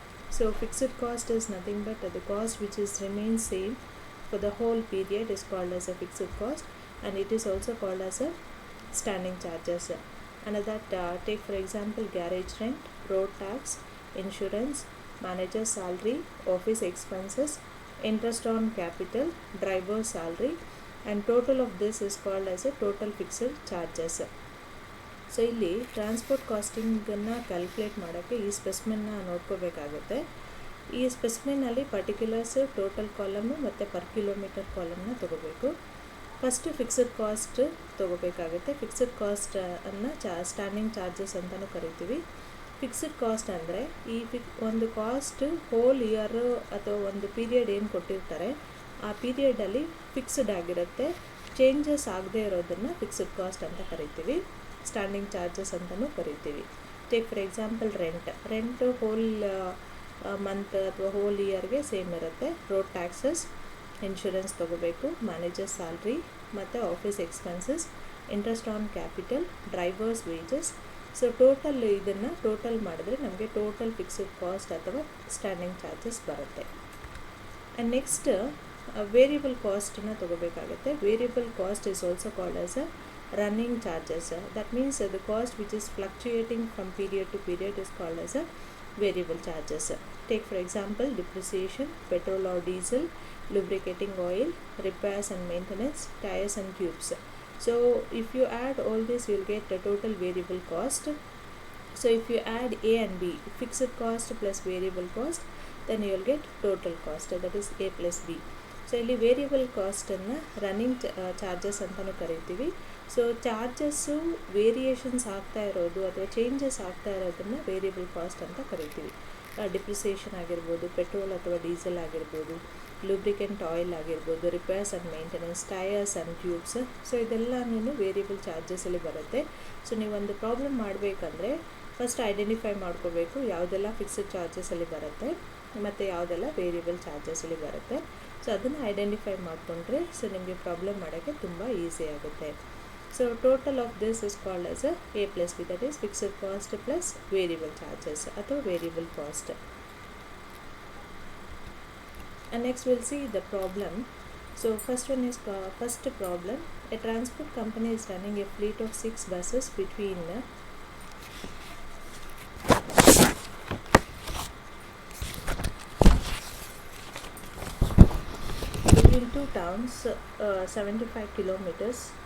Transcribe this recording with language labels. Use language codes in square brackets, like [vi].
[en] So fixed cost is nothing but the cost which is remains same for the whole period is called as a fixed cost, and it is also called as a standing charges. Another take for example garage rent, road tax, insurance, manager salary, office expenses, interest on capital, driver salary, and total of this is called as a total fixed charges. [kn] So ಇಲ್ಲಿ transport ಕಾಸ್ಟಿಂಗನ್ನು calculate ಮಾಡೋಕ್ಕೆ ಈ ಸ್ಪೆಸಿಮೆನ್ನ ನೋಡ್ಕೋಬೇಕಾಗುತ್ತೆ. ಈ ಸ್ಪೆಸಿಮೆನಲ್ಲಿ particulars, total column ಮತ್ತು per kilometre ಕಾಲಮ್ನ ತೊಗೋಬೇಕು. First fixed cost ತೊಗೋಬೇಕಾಗುತ್ತೆ. Fixed cost ಅನ್ನು standing charges ಅಂತಲೂ ಕರಿತೀವಿ. ಫಿಕ್ಸಡ್ ಕಾಸ್ಟ್ ಅಂದರೆ ಈ ಒಂದು ಕಾಸ್ಟ್ ಹೋಲ್ ಇಯರು ಅಥವಾ ಒಂದು ಪೀರಿಯಡ್ ಏನು ಕೊಟ್ಟಿರ್ತಾರೆ ಆ ಪೀರಿಯಡಲ್ಲಿ ಫಿಕ್ಸ್ಡ್ ಆಗಿರುತ್ತೆ. ಚೇಂಜಸ್ ಆಗದೆ ಇರೋದನ್ನು ಫಿಕ್ಸಡ್ ಕಾಸ್ಟ್ ಅಂತ ಕರಿತೀವಿ. ಸ್ಟ್ಯಾಂಡಿಂಗ್ ಚಾರ್ಜಸ್ ಅಂತಲೂ ಕರಿತೀವಿ. Take for example rent hole month ಅಥವಾ ಹೋಲ್ ಇಯರ್ಗೆ ಸೇಮ್ ಇರುತ್ತೆ. ರೋಡ್ ಟ್ಯಾಕ್ಸಸ್, ಇನ್ಶೂರೆನ್ಸ್ ತೊಗೋಬೇಕು, ಮ್ಯಾನೇಜರ್ ಸ್ಯಾಲ್ರಿ ಮತ್ತು office expenses, interest on capital, drivers wages. So ಇದನ್ನು ಟೋಟಲ್ ಮಾಡಿದ್ರೆ ನಮಗೆ ಟೋಟಲ್ ಫಿಕ್ಸ್ಡ್ ಕಾಸ್ಟ್ ಅಥವಾ ಸ್ಟ್ಯಾಂಡಿಂಗ್ ಚಾರ್ಜಸ್ ಬರುತ್ತೆ. And next variable ಕಾಸ್ಟನ್ನು ತೊಗೋಬೇಕಾಗುತ್ತೆ. [en] Variable cost is also called as a running charges. That means the cost which is fluctuating from period to period is called as a variable charges. Take for example depreciation, petrol or diesel, lubricating oil, repairs and maintenance, tires and tubes. So if you add all this you will get the total variable cost. So if you add A and B, fixed cost plus variable cost, then you will get total cost, that is A plus B. [kn] So ಇಲ್ಲಿ variable ಕಾಸ್ಟನ್ನು running charges ಅಂತಲೂ ಕರಿತೀವಿ. So charges variations ಆಗ್ತಾ ಇರೋದು ಅಥವಾ changes ಆಗ್ತಾ ಇರೋದನ್ನು variable cost ಅಂತ ಕರಿತೀವಿ. ಡಿಪ್ರಿಸಿಯೇಷನ್ ಆಗಿರ್ಬೋದು, ಪೆಟ್ರೋಲ್ ಅಥವಾ ಡೀಸೆಲ್ ಆಗಿರ್ಬೋದು, ಲೂಬ್ರಿಕೆಂಟ್ ಆಯಿಲ್ ಆಗಿರ್ಬೋದು, repairs and maintenance, tyres and tubes. So ಇದೆಲ್ಲನೂ ವೇರಿಯಬಲ್ ಚಾರ್ಜಸಲ್ಲಿ ಬರುತ್ತೆ. ಸೊ ನೀವೊಂದು ಪ್ರಾಬ್ಲಮ್ ಮಾಡಬೇಕಂದ್ರೆ ಫಸ್ಟ್ ಐಡೆಂಟಿಫೈ ಮಾಡ್ಕೋಬೇಕು ಯಾವುದೆಲ್ಲ ಫಿಕ್ಸ್ಡ್ ಚಾರ್ಜಸಲ್ಲಿ ಬರುತ್ತೆ ಮತ್ತು ಯಾವುದೆಲ್ಲ ವೇರಿಯಬಲ್ ಚಾರ್ಜಸಲ್ಲಿ ಬರುತ್ತೆ. ಸೊ ಅದನ್ನು ಐಡೆಂಟಿಫೈ ಮಾಡಿಕೊಂಡ್ರೆ ಸೊ ನಿಮಗೆ ಪ್ರಾಬ್ಲಮ್ ಮಾಡೋಕ್ಕೆ ತುಂಬ ಈಸಿ ಆಗುತ್ತೆ. [en] So total of this is called as A plus B, that is fixed cost plus variable charges ಅಥವಾ variable cost. And next we'll see the problem. So first one is first problem. A transport company is running a fleet of 6 buses between two towns, 75 kilometers.